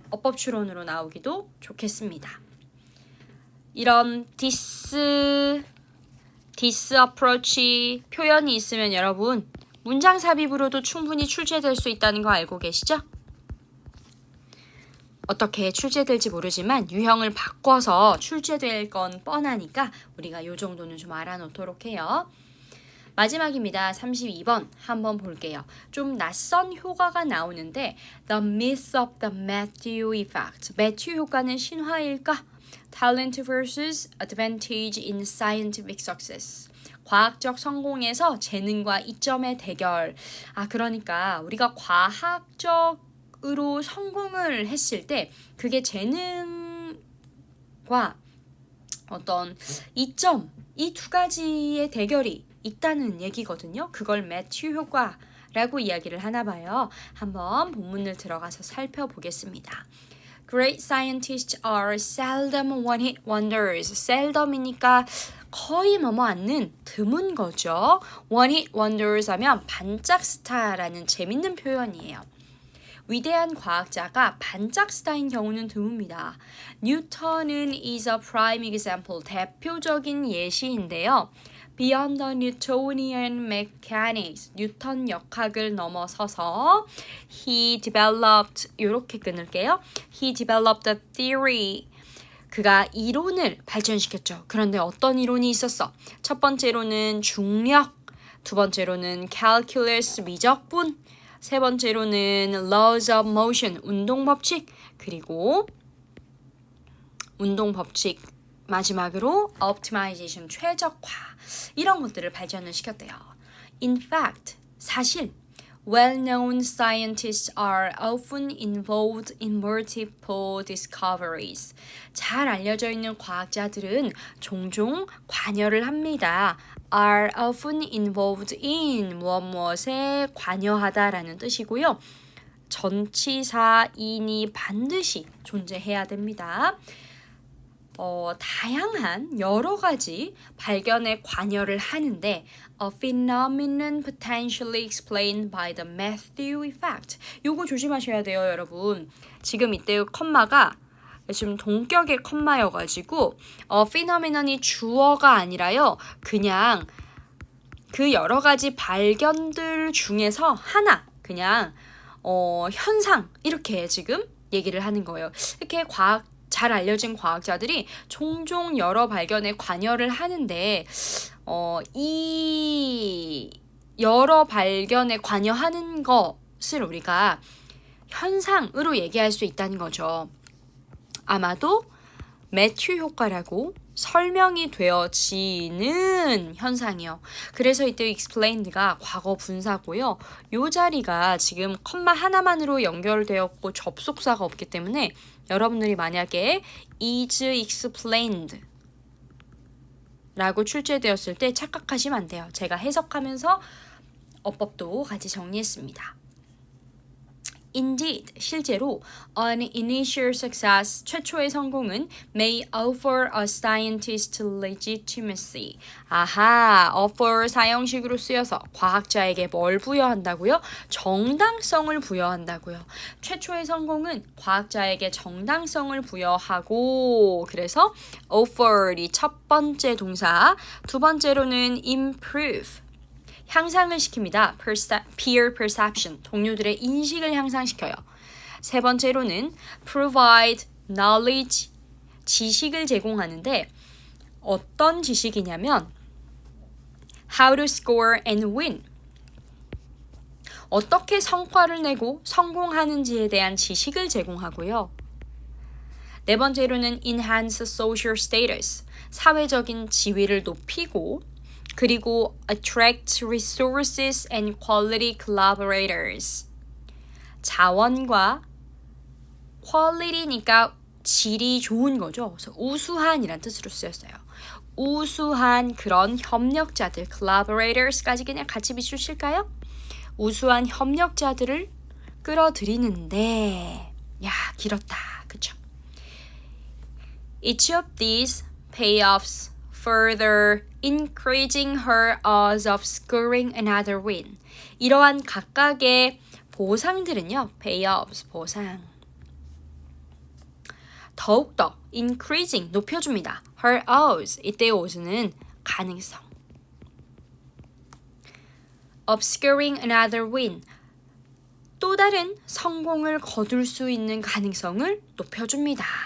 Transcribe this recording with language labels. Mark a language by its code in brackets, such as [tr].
[ko] 어법 추론으로 나오기도 좋겠습니다. 이런 디스 approach 표현이 있으면 여러분 문장 삽입으로도 충분히 출제될 수 있다는 거 알고 계시죠? 어떻게 출제될지 모르지만 유형을 바꿔서 출제될 건 뻔하니까 우리가 이 정도는 좀 알아놓도록 해요. 마지막입니다. 32번 한번 볼게요. 좀 낯선 효과가 나오는데 [en] The myth of the Matthew effect. [ko] 매튜 효과는 신화일까? [en] Talent versus advantage in scientific success. [ko] 과학적 성공에서 재능과 이점의 대결. 그러니까 우리가 과학적으로 성공을 했을 때 그게 재능과 어떤 이점, 이 두 가지의 대결이 있다는 얘기거든요. 그걸 매튜 효과라고 이야기를 하나 봐요. 한번 본문을 들어가서 살펴보겠습니다. [en] Great scientists are seldom one-hit wonders. [ko] seldom이니까 거의 않는 드문 거죠. one-hit wonders 하면 반짝 스타라는 재밌는 표현이에요. 위대한 과학자가 반짝 스타인 경우는 드뭅니다. [en] 뉴턴은 is a prime example. [ko] 대표적인 예시인데요. [en] Beyond the Newtonian mechanics, [ko] 뉴턴 역학을 넘어서서 [en] he developed, [ko] 이렇게 끊을게요. [en] He developed a theory. [ko] 그가 이론을 발전시켰죠. 그런데 어떤 이론이 있었어? 첫 번째로는 중력, 두 번째로는 calculus 미적분, 세 번째로는 laws of motion 운동 법칙, 그리고 운동 법칙 마지막으로 optimization 최적화 이런 것들을 발전을 시켰대요. [en] In fact, 사실 well-known scientists are often involved in multiple discoveries. [ko] 잘 알려져 있는 과학자들은 종종 관여를 합니다. [en] are often involved in [ko] 무엇무엇에 관여하다라는 뜻이고요. 전치사인이 반드시 존재해야 됩니다. 다양한 여러 가지 발견에 관여를 하는데 [en] a phenomenon potentially explained by the Matthew effect. [ko] 요거 조심하셔야 돼요, 여러분. 지금 이때 컴마가 지금 동격의 컴마여가지고 phenomenon이 주어가 아니라요. 그냥 그 여러 가지 발견들 중에서 하나, 그냥 현상 이렇게 지금 얘기를 하는 거예요. 이렇게 잘 알려진 과학자들이 종종 여러 발견에 관여를 하는데 이 여러 발견에 관여하는 것을 우리가 현상으로 얘기할 수 있다는 거죠. 아마도 매튜 효과라고 설명이 되어지는 현상이요. 그래서 이때 explained가 과거 분사고요. 이 자리가 지금 컴마 하나만으로 연결되었고 접속사가 없기 때문에 여러분들이 만약에 is explained 라고 출제되었을 때 착각하시면 안 돼요. 제가 해석하면서 어법도 같이 정리했습니다. [en] Indeed, 실제로 an initial success, [ko] 최초의 성공은 [en] may offer a scientist legitimacy. [ko] 아하, offer 사형식으로 쓰여서 과학자에게 뭘 부여한다고요? 정당성을 부여한다고요. 최초의 성공은 과학자에게 정당성을 부여하고 그래서 offer이 첫 번째 동사, 두 번째로는 improve. 향상을 시킵니다. peer perception, 동료들의 인식을 향상시켜요. 세 번째로는 provide knowledge, 지식을 제공하는데 어떤 지식이냐면 [en] how to score and win, [ko] 어떻게 성과를 내고 성공하는지에 대한 지식을 제공하고요. 네 번째로는 [en] enhance social status, [ko] 사회적인 지위를 높이고 그리고 [en] attract resources and quality collaborators. [ko] 자원과 quality니까 질이 좋은 거죠. 그래서 우수한이란 뜻으로 쓰였어요. 우수한 그런 협력자들, collaborators까지 그냥 같이 비추실까요? 우수한 협력자들을 끌어들이는데, 야, 길었다. 그쵸? [en] Each of these payoffs further increasing her odds of scoring another win. [ko] 이러한 각각의 보상들은요, payoffs, 보상. 더욱더 increasing, 높여줍니다. her odds, 이때의 odds는 가능성. [en] of scoring another win, [ko] 또 다른 성공을 거둘 수 있는 가능성을 높여줍니다.